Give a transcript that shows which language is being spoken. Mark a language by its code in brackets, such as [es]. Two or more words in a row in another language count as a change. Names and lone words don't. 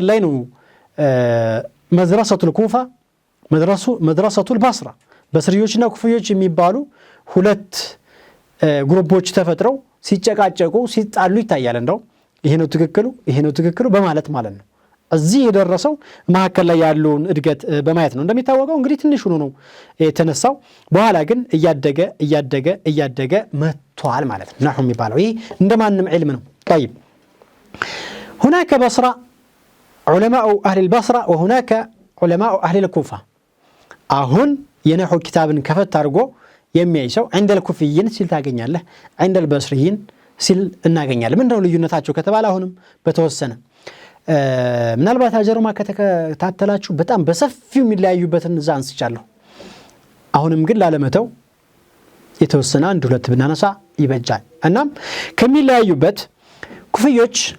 [am] ላይ ነው [ar] مدرسة الكوفة مدرسة البصرة [am] በስሪዮችና ኩፊዮች የሚባሉ ሁለት ግሩፖች ተፈጥረው ሲጨቃጨቁ ሲጣሉ ይታያል እንደው ይሄ ነው ትክክሉ በማለት ማለት ነው እዚህ የደረሰው ማከል ላይ ያለውን እድገት በማየት ነው እንደሚታወቀው እንግዲህ ትንሽ ሆኖ ነው የተነሳው በኋላ ግን እያደገ መጥቷል ማለት ነው ነህው የሚባለው ይሄ እንደማንም ዒልም ነው [ar] طيب هناك بصرة علماء أهل البصرة وهناك علماء أهل الكوفة [am] አሁን የነህው ኪታብን ከፈት አድርጎ የሚያይሰው [ar] عند الكوفيين [am] ሲል ታገኛለህ [ar] عند البصريين [am] ሲል እናገኛለን ምንድነው ልዩነታቸው ከተባለ አሁንም በተወሰነ ምናልባት አጀሩማ ከተከታተላችሁ በጣም በሰፊው የሚለያዩበትን ዛንስ ይቻላል አሁንም ግን ላለመተው የተወሰነ አንድ ሁለት ብናነሳ ይበጃል እናም ከሚለያዩበት ኩፊዮች